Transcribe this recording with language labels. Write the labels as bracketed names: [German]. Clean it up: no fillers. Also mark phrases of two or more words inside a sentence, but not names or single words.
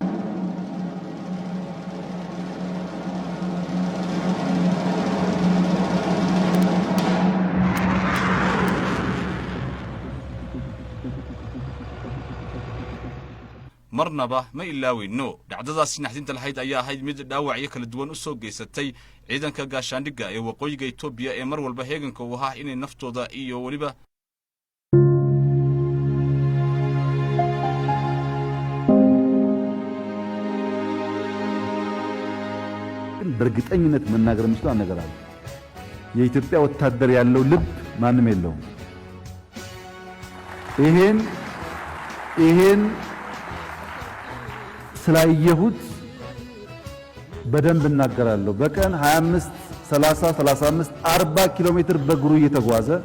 [Somali] marnaba ma ilaawayno. dhacdadaasi naxdinta lahayd ayaa ahayd mid dhaawacyo kala duwan u soo geysatay ciidanka gaashaandhigga ee waqooyiga Itoobiya ee mar walba heeganka u ahaa inay naftooda iyo waliba [Amharic] በእርግጠኝነት መናገር የምችለው ነገር አለ። የኢትዮጵያ ወታደር ያለው ልብ ማንም የለውም። ይሄን ስላየሁት በደንብ እናገራለሁ። በቀን 25 30 35 40 ኪሎ ሜትር በእግሩ እየተጓዘ